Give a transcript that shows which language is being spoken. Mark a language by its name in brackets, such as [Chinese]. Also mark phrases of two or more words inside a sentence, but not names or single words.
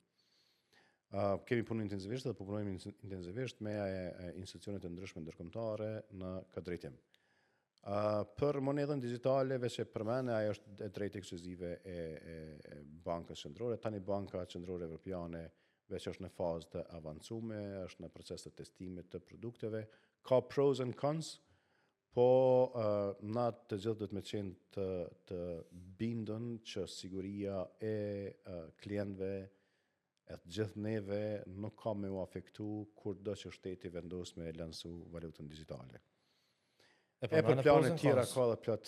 [Albanian] Kemi punu intensivisht dhe po punojmë intensivisht me institucionet e ndryshme ndërkombëtare në këtë drejtim. Për monedën digjitale, veç e përmene, ajo është e drejtë ekskluzive e Bankës Qendrore. Tani Banka Qendrore Evropiane veç është në fazë të avancume, është në proces të testimit të produkteve. [English] Ka pros and cons, [Albanian] po na të gjithë do të me qenë të bindën që siguria e klientëve e të gjithë neve nuk ka me u afektu kur do që shteti vendos me lansu valutën digjitale. E për plane tjera ka dhe plot.